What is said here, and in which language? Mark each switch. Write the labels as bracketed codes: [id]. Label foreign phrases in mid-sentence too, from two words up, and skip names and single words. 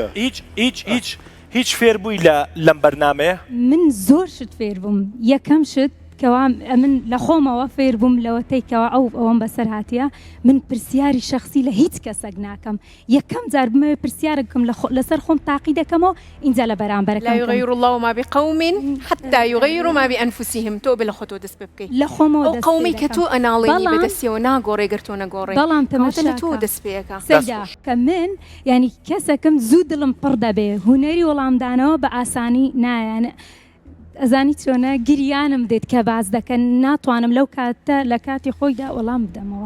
[ckb] خانم هیچ فێر بووی لەم بەرنامەیە؟ من زۆر شت فێر بووم یەکەم شت کەوا من لە خۆمەوە فێر بووم لەوەتەی کەوا ئەوەم بەسەر هاتیە من پرسیاری شخصی لە هیچ کەسێک ناکەم یەکەم جار بمەوێ پرسیارەکەم لەسەر خۆم تاقی دەکەمەوە اینجا لە بەرامبەرەکەم [ar] لا يغير الله ما بقوم حتى يغيروا ما بأنفسهم [ckb] تو بلخطو دەست پێ بکەیت لە خۆمەوە ئەو قومی کە تۆ ئەناڵێنی بەڵام- بەدەستیەوە ناگۆڕێ گەر تۆ نەگۆڕێ بەڵام کەواتە لە تۆ تەماشاکە دەست پێەکە سەیدا کە من ینی کەسەکەم زوو دڵم پڕ دەبێ هوەری وەڵامدانەوە بە ئاسانی نایەن ئەزانی چۆنە گریانم دێت کە باز دەکەن ناتوانم لەو کاتە لە کاتی خۆیدا وەڵام بدەمەوە